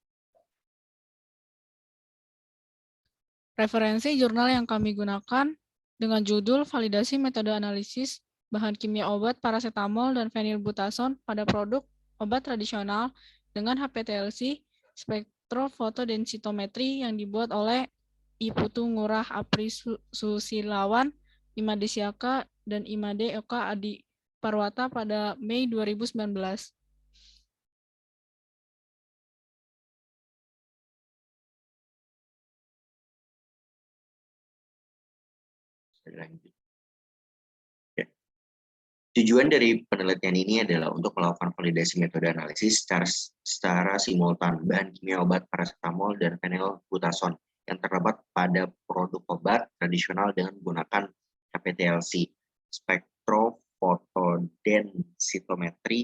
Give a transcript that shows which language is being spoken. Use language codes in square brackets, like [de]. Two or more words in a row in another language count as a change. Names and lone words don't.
[id] Referensi jurnal yang kami gunakan dengan judul Validasi Metode Analisis Bahan Kimia Obat Paracetamol dan Phenylbutason pada Produk Obat Tradisional dengan HPLC Spektrofotodensitometri yang dibuat oleh I. Putu Ngurah Apri Susilawan, Imade Siaka, dan Imade Eka Adi Parwata pada Mei 2019. Tujuan dari penelitian ini adalah untuk melakukan validasi metode analisis secara simultan bahan kimia obat paracetamol dan phenylbutason yang terdapat pada produk obat tradisional dengan menggunakan HPLC, spektrofotodensitometri.